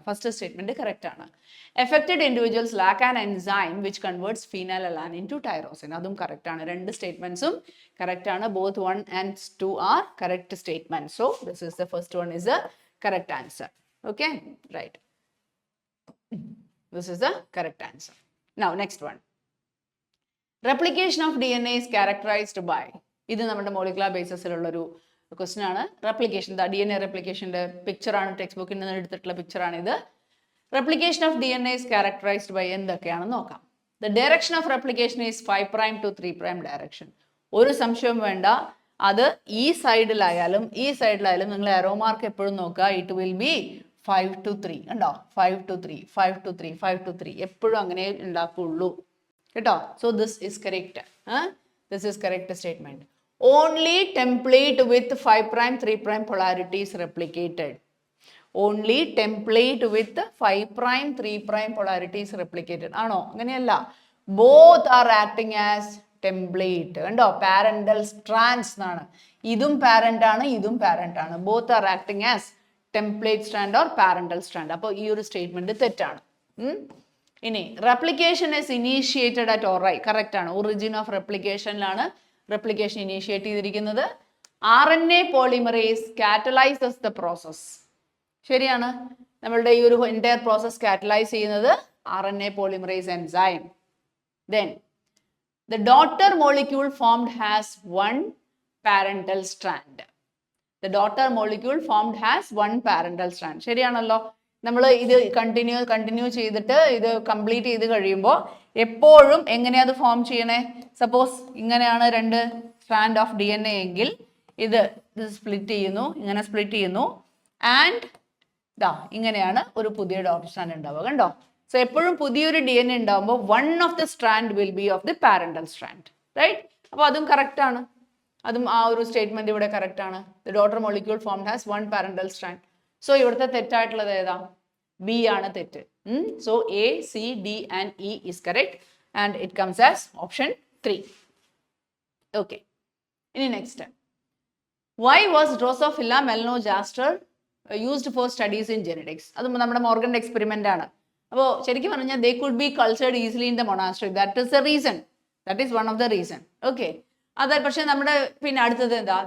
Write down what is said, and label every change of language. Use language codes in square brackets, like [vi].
[en] First statement correct ആണ്. Affected individuals lack an enzyme which converts phenylalanine to tyrosine. [ml] അതും correct ആണ്. രണ്ട് സ്റ്റേറ്റ്മെന്റ്സും correct ആണ്. [en] Both 1 and 2 are correct statement. So this is the first one is the correct answer. Okay, right. This is the correct answer. Now next one. Replication of DNA is characterized by. [ml] ഇത് നമ്മുടെ molecular basis ഉള്ള ഒരു question ആണ്. Replication, DNA റെപ്ലിക്കേഷൻ്റെ picture ആണ്, text ബുക്കിൽ നിന്ന് എടുത്തിട്ടുള്ള picture ആണ് ഇത്. [en] replication of DNA is characterized by [ml] എന്തൊക്കെയാണെന്ന് നോക്കാം. [en] The direction of replication is 5' to 3' direction. [ml] ഒരു സംശയവും വേണ്ട. അത് ഈ സൈഡിലായാലും നിങ്ങൾ എറോ മാർക്ക് എപ്പോഴും നോക്കുക. [en] It will be 5 to 3. കണ്ടോ? 5 to 3, 5 to 3, 5 to 3 [ml] എപ്പോഴും അങ്ങനെ ഉണ്ടാക്കുള്ളൂ കേട്ടോ. [en] So this is correct. This is correct statement. Only template with 5', 3' polarity is replicated. Only template with 5', 3' polarity is replicated. [ml] ആണോ? അങ്ങനെയല്ല. [en] Both are acting as template. കണ്ടോ? [ml] Parental strands എന്നാണ്. ഇതും പാരന്റ് ആണ്, ഇതും പാരന്റ് ആണ്. [en] Both are acting as template strand or parental strand. [ml] അപ്പോൾ ഈ ഒരു സ്റ്റേറ്റ്മെന്റ് തെറ്റാണ്. ഇനി [en] Replication is initiated at ori. [ml] Correct ആണ്. ഒറിജിൻ ഓഫ് റെപ്ലിക്കേഷനിലാണ് റെപ്ലിക്കേഷൻ ഇനീഷ്യേറ്റ് ചെയ്തിരിക്കുന്നത്. [en] RNA polymerase catalyses the process. [ml] ശരിയാണ്. നമ്മളുടെ ഈ ഒരു എൻറ്റയർ പ്രോസസ് കാറ്റലൈസ് ചെയ്യുന്നത് RNA polymerase enzyme. [en] Then the daughter molecule formed has one parental strand. The daughter molecule formed has one parental strand. [ml] ശരിയാണല്ലോ? നമ്മൾ ഇത് continue ചെയ്തിട്ട് ഇത് കംപ്ലീറ്റ് ചെയ്ത് കഴിയുമ്പോൾ എപ്പോഴും എങ്ങനെയാ അത് ഫോം ചെയ്യണേ? സപ്പോസ് ഇങ്ങനെയാണ് 2 സ്ട്രാൻഡ് ഓഫ് DNA എങ്കിൽ ഇത് സ്പ്ലിറ്റ് ചെയ്യുന്നു, ഇങ്ങനെ സ്പ്ലിറ്റ് ചെയ്യുന്നു, ആൻഡ് ഇങ്ങനെയാണ് ഒരു പുതിയ ഡോട്ടർ സ്ട്രാൻഡ് ഉണ്ടാവുക. കണ്ടോ? [en] so [ml] എപ്പോഴും പുതിയൊരു DNA ഉണ്ടാകുമ്പോൾ [en] 1 of the strand will be of the parental strand, right? [ml] അപ്പോൾ അതും കറക്റ്റ് ആണ്. അതും ആ ഒരു സ്റ്റേറ്റ്മെന്റ് ഇവിടെ കറക്റ്റ് ആണ്. [en] The daughter molecule formed has one parental strand. [ml] So ഇവിടുത്തെ തെറ്റായിട്ടുള്ളത് ഏതാ? B ആണ് തെറ്റ്. [en] So A, C, D and E is correct and it comes as option 3. Okay. [ml] ഇനി next. [en] Why was Drosophila melanogaster used for studies in genetics? [ml] അത് നമ്മുടെ മോർഗന്റെ experiment ആണ്. അപ്പോൾ ശരിക്കും പറഞ്ഞാൽ [en] they could be cultured easily in the monastery. That is the reason. That is one of the reason. Okay. [ml] അത് പക്ഷെ നമ്മുടെ പിന്നെ അടുത്തത് എന്താ?